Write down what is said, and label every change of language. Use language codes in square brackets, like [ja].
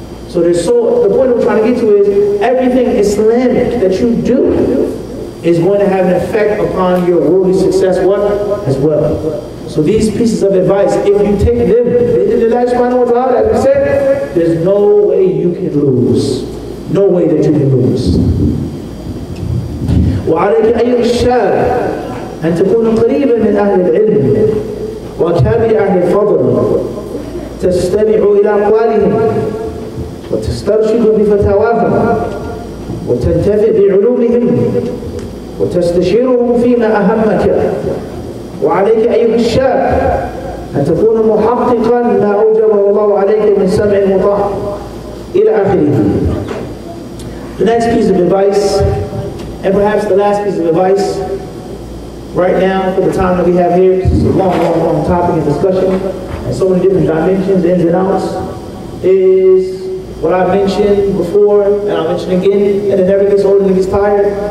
[en] So the point I'm trying to get to is everything Islamic that you do is going to have an effect upon your worldly success as well. So these pieces of advice, if you take them, as we said, there's no way you can lose. No way that you can lose. [ar] وعليك أيها الشاب أن تكون قريبا من أهل العلم وكابر أهل الفضل تستمع إلى أقوالهم وتسترشد بفتاواهم وتنتفع بعلومهم وتستشيرهم فيما أهمك. وعليك أيها الشاب أن تكون محققا ما أوجبه الله عليك من سمع مطاع إلى آخره. [en] The next piece of advice, and perhaps the last piece of advice right now for the time that we have here, it's a long topic and discussion, and so many different dimensions, ins and outs, is what I mentioned before, and I'll mention again, and it never gets old and it gets tired.